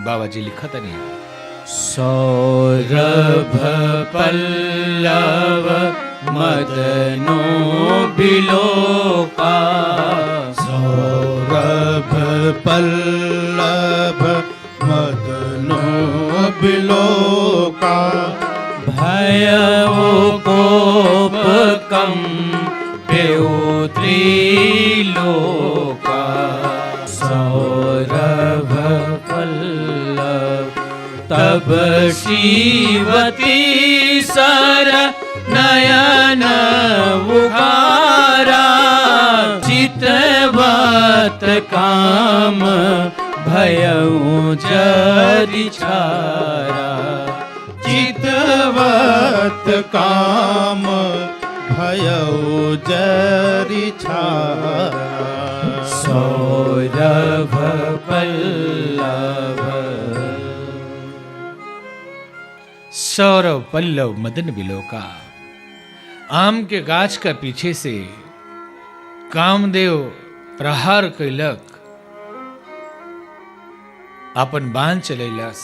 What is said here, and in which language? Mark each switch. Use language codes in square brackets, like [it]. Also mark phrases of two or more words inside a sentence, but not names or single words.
[bho] बाबा जी लिखत नहीं, [awa] सौरभ पल्लव मदनो बिलोका। सौरभ पल्लव मदनो बिलोका। भयउ कोप कंपेउ त्रिलोका। सौरभ पल्लव तब शिवती सर नयन उगारा। चितवत काम भयउ जरि छारा। चितवत काम भयउ जरि छारा। सौरभ पल्लव। सौरभ पल्लव मदन बिलोका। [bho] आम के गाछ का पीछे से कामदेव प्रहार कैलक, अपन बाण चलैलस।